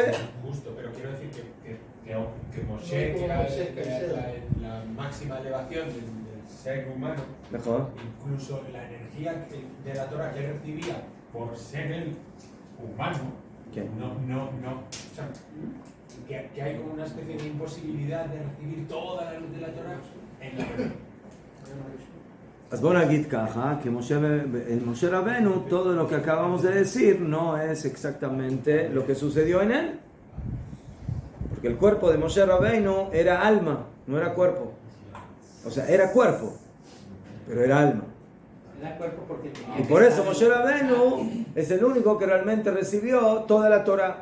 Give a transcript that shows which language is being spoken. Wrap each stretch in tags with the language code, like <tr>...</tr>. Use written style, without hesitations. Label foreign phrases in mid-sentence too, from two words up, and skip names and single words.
<es>Justo, pero quiero decir que Moshe, que era la máxima elevación del ser humano, Mejor. incluso la energía de la Torah que recibía por ser el humano, ¿qué? No, o sea, que hay como una especie de imposibilidad de recibir toda la luz de la Torah en la vida.</es> <he>אז בוא נגיד ככה,</he> <es>que Moshe Rabenu, todo lo que acabamos de decir no es exactamente lo que sucedió en él. Porque el cuerpo de Moshe Rabenu era alma, no era cuerpo. O sea, era cuerpo, pero era alma. Era cuerpo porque tenía Y por eso Moshe Rabenu es el único que realmente recibió toda la Torah.</es>